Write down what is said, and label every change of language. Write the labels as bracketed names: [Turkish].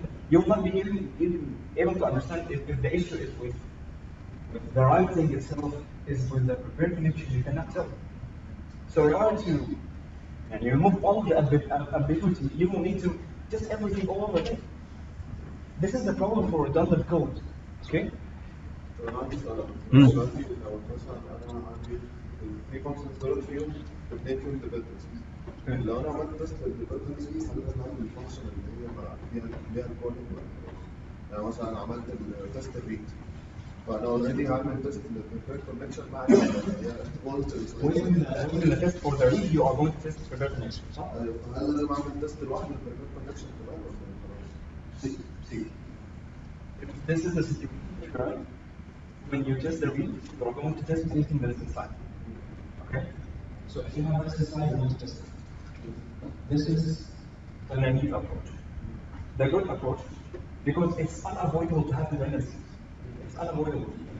[English] You will not be even able to understand if the issue is with the writing itself, is with the prepared connection. You cannot tell. So in order to remove all the ambiguity, you will need to test everything all over again. This is the problem for redundant code. Okay? [Arabic] انا عندي سؤال دلوقتي لو مثلا انا عندي في فانكشنز دول فيهم بنيتهم ديبندنسيز لو انا عملت تيست للديبندنسيز هل لازم اعمل الفانكشن اللي هي فيها الكولينج يعني مثلا عملت التيست الريد فانا اوريدي هعمل تيست للبريفيرد كونكشن مع [English] When the test for the read, you are going to test for the connection. [Arabic] هل لازم اعمل تيست لوحده للبريفيرد كونكشن كمان ولا خلاص؟ [English] See, this is the situation, right? When you test the read, you are going to test anything that is inside. Okay? So if you have this inside, you need to test it. This is the naive approach. The good approach, because it's unavoidable to have dependencies. It's unavoidable.